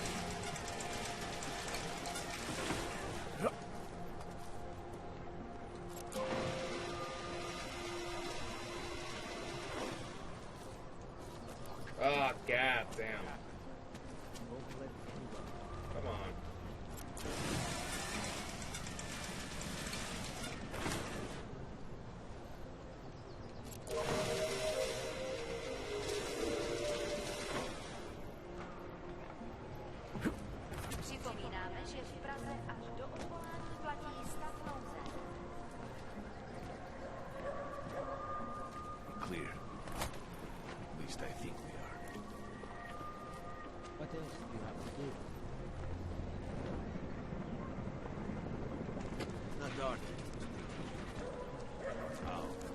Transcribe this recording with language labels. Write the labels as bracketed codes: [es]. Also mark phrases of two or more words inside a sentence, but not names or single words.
[en] Oh, god damn. Come on. [cs] Připomínáme, že v Praze až do odvolání platí stav nouze. [en] Clear. At least I think we are. What else do you have to do? Not dark. How?